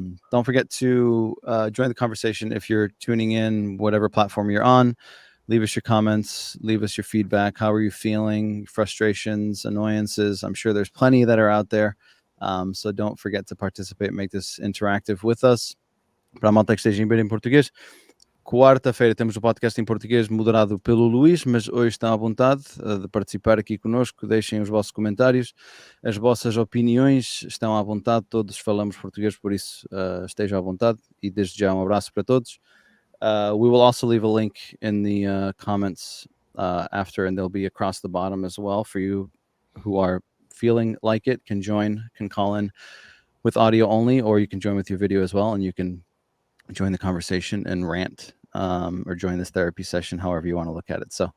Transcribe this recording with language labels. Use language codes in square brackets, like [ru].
[en] Don't forget to join the conversation if you're tuning in, whatever platform you're on. Leave us your comments. Leave us your feedback. How are you feeling? Frustrations, annoyances. I'm sure there's plenty that are out there. So don't forget to participate. Make this interactive with us. [pt] Para a malta que esteja em português. Quarta-feira temos o podcast em português moderado pelo Luís, mas hoje estão à vontade de participar aqui conosco. Deixem os vossos comentários, as vossas opiniões estão à vontade. Todos falamos português, por isso estejam à vontade. E desde já abraço para todos. [en] We will also leave a link in the comments after, and they'll be across the bottom as well for you who are feeling like it, can call in with audio only, or you can join with your video as well, and you can join the conversation and rant or join this therapy session, however you want to look at it.